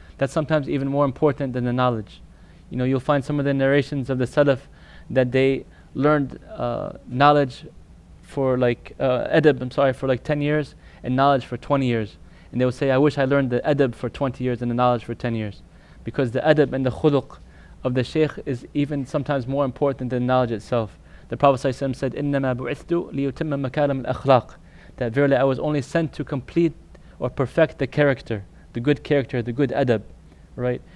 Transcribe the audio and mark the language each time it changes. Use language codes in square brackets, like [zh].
[en] That's sometimes even more important than the knowledge. You'll find some of the narrations of the Salaf that they learned knowledge for adab, for 10 years, and knowledge for 20 years. And they will say, I wish I learned the adab for 20 years and the knowledge for 10 years. Because the adab and the khuluq of the shaykh is even sometimes more important than knowledge itself. The Prophet ﷺ said, [ar] إِنَّمَا بُعِثْتُ لِيُتِمَّ مَكَارِمَ الْأَخْلَاقِ. [en] That verily I was only sent to complete or perfect the character, the good adab, right?